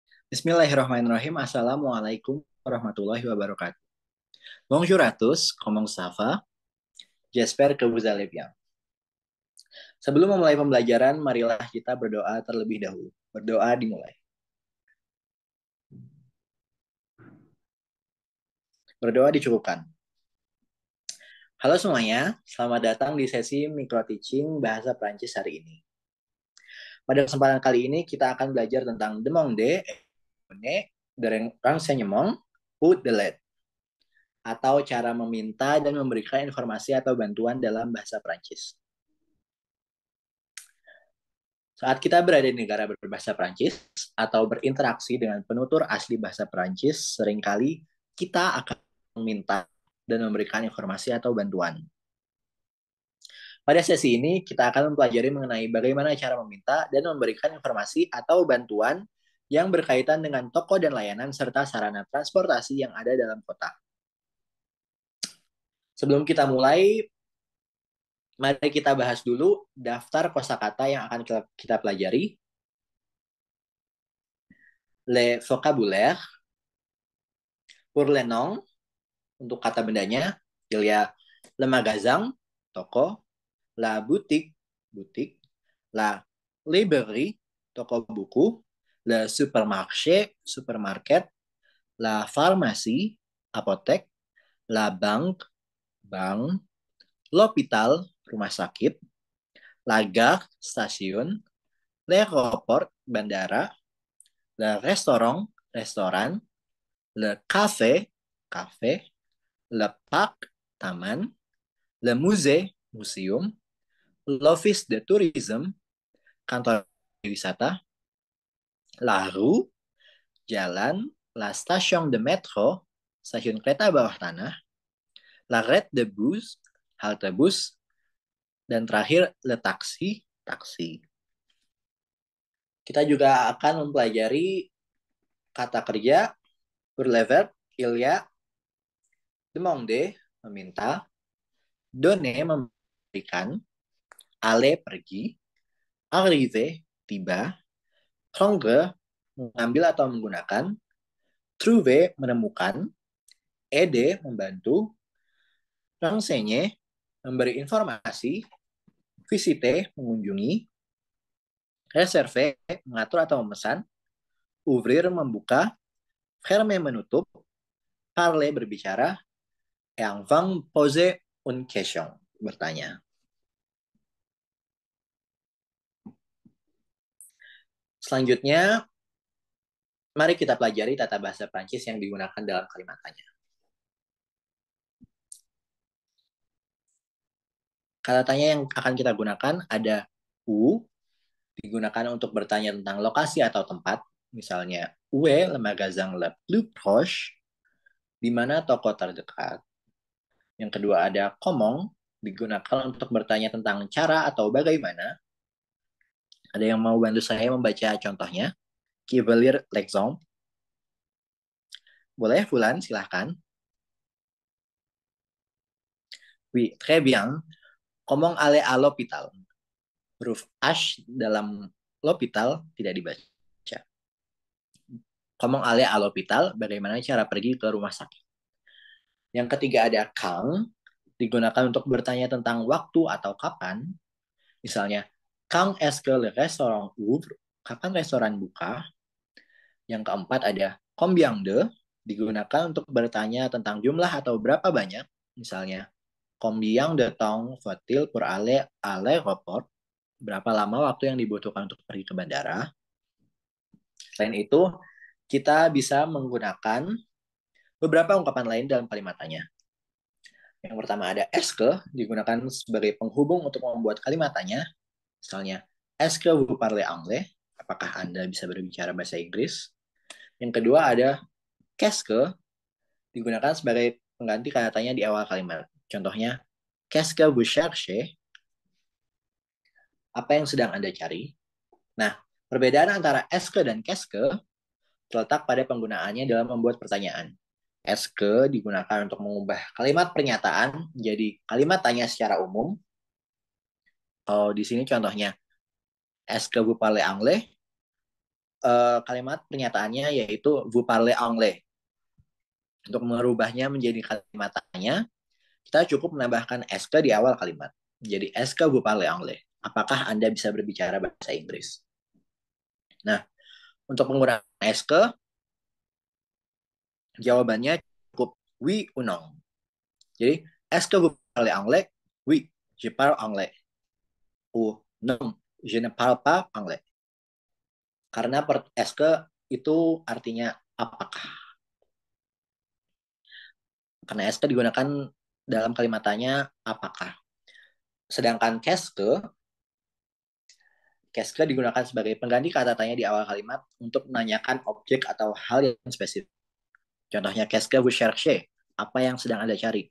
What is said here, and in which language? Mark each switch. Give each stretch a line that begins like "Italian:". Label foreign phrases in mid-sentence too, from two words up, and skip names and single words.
Arabic: بسم الله الرحمن الرحيم. السلام عليكم ورحمة الله وبركاته.
French: Bonjour à tous, comment ça va? J'espère que vous allez bien.
Indonesian: Sebelum memulai pembelajaran, marilah kita berdoa terlebih dahulu. Berdoa dimulai. Berdoa dicukupkan. Halo semuanya, selamat datang di sesi
English: micro teaching
Indonesian: bahasa Prancis hari ini. Pada kesempatan kali ini kita akan belajar tentang
French: demander, de renseignement, ou de l'aide,
Indonesian: atau cara meminta dan memberikan informasi atau bantuan dalam bahasa Prancis. Saat kita berada di negara berbahasa Prancis atau berinteraksi dengan penutur asli bahasa Prancis, seringkali kita akan meminta dan memberikan informasi atau bantuan. Pada sesi ini, kita akan mempelajari mengenai bagaimana cara meminta dan memberikan informasi atau bantuan yang berkaitan dengan toko dan layanan serta sarana transportasi yang ada dalam kota. Sebelum kita mulai, mari kita bahas dulu daftar kosakata yang akan kita pelajari.
French: Le vocabulaire pour les noms,
Indonesian: untuk kata bendanya,
French: il y a le magasin, toko, la boutique, butik, la librairie,
Indonesian: toko buku,
French: le supermarché, supermarket, la pharmacie, apotek, la banque, bank, l'hôpital,
Indonesian: rumah sakit,
French: la gare, stasiun, l'aéroport, bandara, le restaurant, restoran, le café, kafe, le parc, taman, le musée, museum, l'office de tourisme,
Indonesian: kantor wisata,
French: la rue, jalan, la station de métro,
Indonesian: stasiun kereta bawah tanah,
French: l'arrêt de bus,
Indonesian: halte bus, dan terakhir
French: le taxi,
Indonesian: taksi. Kita juga akan mempelajari kata kerja,
French: pour le verbe, il y a, demander, meminta, donner, memberikan, aller, pergi, arriver, tiba, prendre,
Indonesian: mengambil atau menggunakan, trouver, menemukan, aider, membantu, renseigner, memberi informasi, visiter, mengunjungi, réserver, mengatur atau memesan, ouvrir, membuka, fermer, menutup,
French: parler, berbicara, et enfin poser une question,
Indonesian: bertanya. Selanjutnya, mari kita pelajari tata bahasa Prancis yang digunakan dalam kalimat tanya. Kata tanya yang akan kita gunakan ada où, digunakan untuk bertanya tentang lokasi atau tempat. Misalnya,
French: où est le magasin le plus proche?
Indonesian: Di mana toko terdekat? Yang kedua ada comment, digunakan untuk bertanya tentang cara atau bagaimana. Ada yang mau bantu saya membaca contohnya?
French: Qui veut lire l'exemple?
Indonesian: Boleh, Fulan, silahkan.
French: Oui, très bien. Comment aller à l'hôpital?
Indonesian: Huruf H dalam l'hôpital tidak dibaca.
French: Comment aller à l'hôpital?
Indonesian: Bagaimana cara pergi ke rumah sakit? Yang ketiga ada quand, digunakan untuk bertanya tentang waktu atau kapan. Misalnya,
French: quand est-ce que le restaurant ouvre?
Indonesian: Kapan restoran buka? Yang keempat ada
French: combien de,
Indonesian: digunakan untuk bertanya tentang jumlah atau berapa banyak. Misalnya,
French: combien de temps faut-il pour aller à l'aéroport?
Indonesian: Berapa lama waktu yang dibutuhkan untuk pergi ke bandara? Selain itu, kita bisa menggunakan beberapa ungkapan lain dalam kalimat tanya. Yang pertama ada
French: est-ce que,
Indonesian: digunakan sebagai penghubung untuk membuat kalimat tanya. Misalnya,
French: est-ce que vous parlez anglais?
Indonesian: Apakah Anda bisa berbicara bahasa Inggris? Yang kedua ada
French: qu'est-ce que,
Indonesian: digunakan sebagai pengganti kata tanya di awal kalimat. Contohnya,
French: qu'est-ce que vous cherchez?
Indonesian: Apa yang sedang Anda cari? Nah, perbedaan antara
French: est-ce que
Indonesian: dan
French: qu'est-ce que
Indonesian: terletak pada penggunaannya dalam membuat pertanyaan.
French: Est-ce que
Indonesian: digunakan untuk mengubah kalimat pernyataan menjadi kalimat tanya secara umum. Kalau di sini contohnya,
French: est-ce que vous parlez anglais?
Indonesian: kalimat pernyataannya yaitu
French: vous parlez anglais.
Indonesian: Untuk merubahnya menjadi kalimat tanya, kita cukup menambahkan
French: est-ce
Indonesian: di awal kalimat.
French: Jadi est-ce que vous parlez anglais?
Indonesian: Apakah Anda bisa berbicara bahasa Inggris? Nah, untuk menggunakan
French: est-ce que,
Indonesian: jawabannya cukup
French: oui ou non. Jadi, est-ce que vous parlez anglais? Oui, je parle anglais. Ou non, je ne parle pas anglais.
Indonesian: Karena
French: est-ce que
Indonesian: itu artinya apakah. Karena
French: est-ce que
Indonesian: digunakan dalam kalimat tanya apakah. Sedangkan
French: qu'est-ce que
Indonesian: digunakan sebagai pengganti kata tanya di awal kalimat untuk menanyakan objek atau hal yang spesifik. Contohnya,
French: qu'est-ce que vous cherchez?
Indonesian: Apa yang sedang Anda cari?